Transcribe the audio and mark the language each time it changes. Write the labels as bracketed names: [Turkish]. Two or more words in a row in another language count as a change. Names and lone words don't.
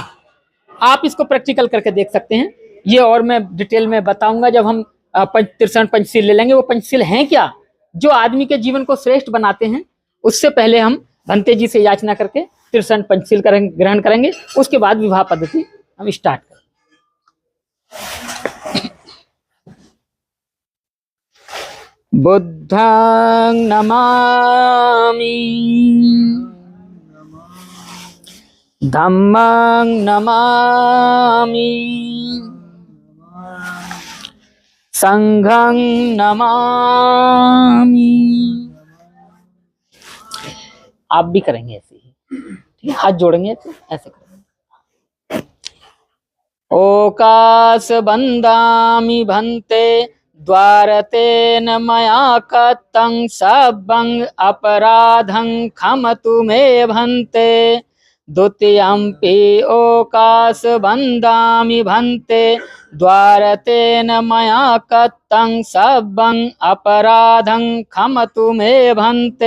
[Hindi] आप इसको प्रैक्टिकल करके देख सकते हैं। ये और मैं डिटेल में बताऊंगा जब हम त्रिशरण पंचशील ले लेंगे। वो पंचशील हैं क्या जो आदमी के जीवन को श्रेष्ठ बनाते हैं। उससे पहले हम भंते जी से याचना करके त्रिशरण पंचशील ग्रहण करेंगे, उसके बाद विवाह पद्धति हम स्टार्ट करेंगे। [Pali] बुद्धं नमामि, धम्मं नमामि, संघं नमामि। [Hindi] आप भी करेंगे ऐसे ही, ठीक है? हाथ जोड़ेंगे तो ऐसे करेंगे। [Pali] ओकाश बंदामि भंते द्वारतेन मया कतं सबं अपराधं खमतु मे भंते। द्वितीयंपि ओकाश बंदामि भंते द्वारतेन मया कतं सबं अपराधं खमतु मे भंते।